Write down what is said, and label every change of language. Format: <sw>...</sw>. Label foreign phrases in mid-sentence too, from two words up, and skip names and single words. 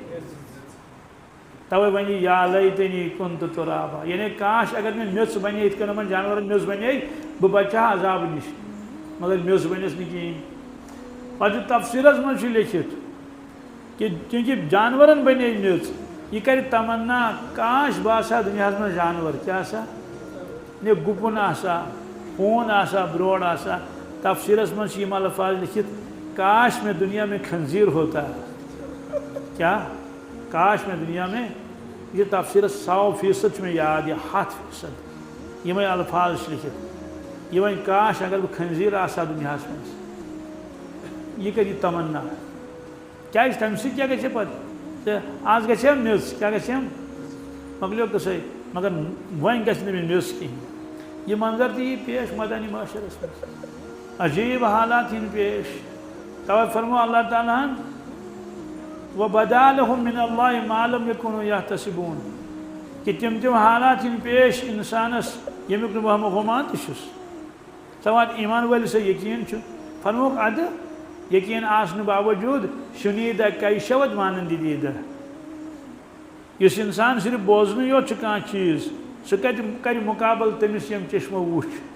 <ks>تَوَے وَنہِ</ks> <ar>یا لیتنی کُنتُ تُرابا</ar> <ks>یعنی کاش اگر مےٚ میٚژ بنے یِتھ کٔنۍ یِمن جانورن میٚژ بنے بہٕ بچہٕ ہا عذابہٕ نِش مگر میٚژ بنٮ۪س نہٕ کِہیٖنۍ پتہٕ چھُ تفسیٖرس منٛز چھُ لیکھِتھ کہ چونکہ جانورن بنے میٚژ یہ کر تمنا کاش بہٕ آسہا دُنیاہس منٛز جانور کیٛاہ آسا نے گُپُن آسا ہوٗن آسا برٛور آسا تفسیٖرس منٛز چھِ یِم الفاظ لیکھِتھ</ks> <ur>کاش میں دنیا میں خنزیر ہوتا کیا کاش میں دنیا میں</ur> <ks>یہ تفسیٖرس 100% چھُ مےٚ یاد یہ 100% یِمے الفاظ چھِ لیکھِتھ یہ وۄنۍ کاش اگر بہٕ خنزیر آسہا دُنیاہس منٛز یہ کر یہ تمنا کیٛازِ تَمہِ سۭتۍ کیٛاہ گژھِ پتہٕ تہٕ آز گژھِ ہا میٚژ کیٛاہ گژھِ ہم مۄکلیو قٕصے مگر وۄنۍ گژھِ نہٕ مےٚ میٚژ کِہیٖنۍ یہ منظر تہِ یی پیش مدنی معاشرس منٛز عجیٖب حالات یِن پیش توے فرمو اللہ تعالیٰ ہن</ks> <ar>وَبَدَا لَهُم مِّنَ اللہِ مَا لَمْ يَكُونُوا يَحْتَسِبُونَ</ar> <ks>کہ تِم حالات یِن پیش اِنسانس ییٚمیُک نہٕ بہٕ گُمان تہِ چھُس ژٕ وَن ایٖمان وٲلِس یقیٖن چھُ فرموکھ اَدٕ یقین آسنہٕ باوجوٗد</ks> <fa>شُنیٖدہ کیشوت مانندیٖدہ</fa> <ks>یُس اِنسان صرف بوزنٕے یوت چھُ کانٛہہ چیٖز سُہ کتہِ کرِ مُقابل تٔمِس ییٚمۍ چشمو وُچھ</ks>